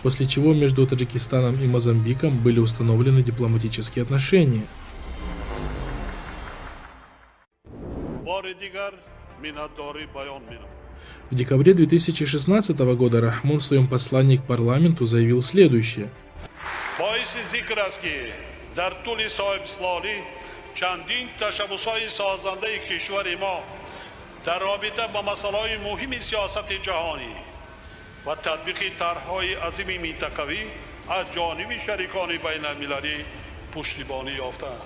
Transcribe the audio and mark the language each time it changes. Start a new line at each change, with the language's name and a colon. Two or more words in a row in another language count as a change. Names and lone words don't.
Russian: после чего между Таджикистаном и Мозамбиком были установлены дипломатические отношения. В декабре 2016 года Рахмон в своем послании к парламенту заявил следующее.
Persian: و تطبیق طرح‌های عظیم منطقوی از جانب شریکان بین المللی پشتیبانی یافته‌اند.